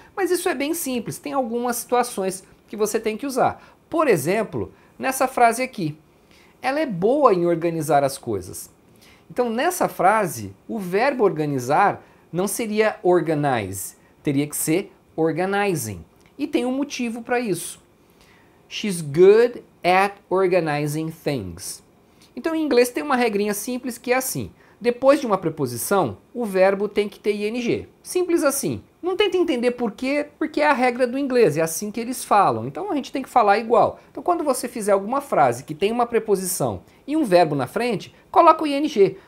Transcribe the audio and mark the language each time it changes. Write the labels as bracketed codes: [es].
[pt] Mas isso é bem simples, tem algumas situações que você tem que usar. Por exemplo, nessa frase aqui. Ela é boa em organizar as coisas. Então, nessa frase, o verbo organizar não seria organize, teria que ser organizing. E tem um motivo para isso. [en] She's good at organizing things. [pt] Então, em inglês tem uma regrinha simples que é assim. Depois de uma preposição, o verbo tem que ter ing. Simples assim. Não tenta entender por quê, porque é a regra do inglês, é assim que eles falam. Então a gente tem que falar igual. Então quando você fizer alguma frase que tem uma preposição e um verbo na frente, coloca o ing.